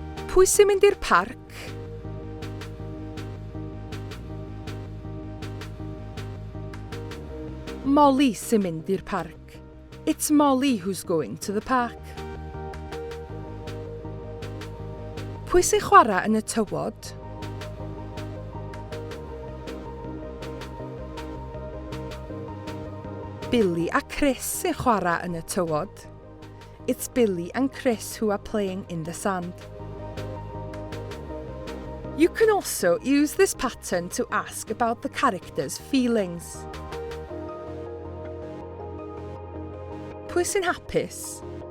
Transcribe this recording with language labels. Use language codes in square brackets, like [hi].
[cy] Pwy sy'n mynd i'r parc? Molly sy'n mynd i'r parc. [en] It's Molly who's going to the park. [cy] Pwy sy'n chwarae yn y tywod? Billy a Chris sy'n chwarae yn y tywod. [en] It's Billy and Chris who are playing in the sand. You can also use this pattern to ask about the character's feelings. [cy] Pwy sy'n hapus?